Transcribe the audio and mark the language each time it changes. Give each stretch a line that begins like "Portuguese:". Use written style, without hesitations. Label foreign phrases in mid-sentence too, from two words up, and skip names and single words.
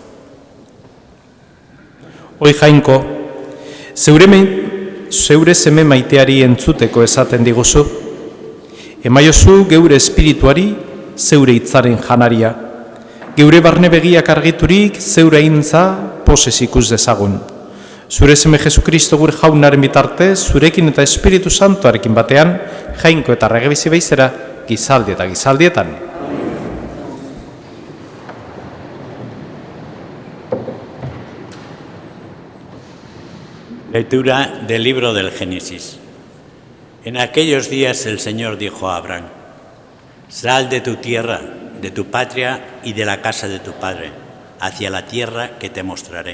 Basque: Oi Jainko, zeure seme maiteari entzuteko esaten diguzu, emaiozu geure espirituari zeure hitzaren janaria, geure barne begiak argiturik zeure intza posez ikus dezagun. Zure seme Jesukristo gure Jaunaren bitarte, zurekin eta Espiritu Santuarekin batean, Jainko eta Regebizi beizera, gizaldi eta gizaldietan.
Spanish: Lectura del libro del Génesis. En aquellos días el Señor dijo a Abraham: sal de tu tierra, de tu patria y de la casa de tu padre, hacia la tierra que te mostraré.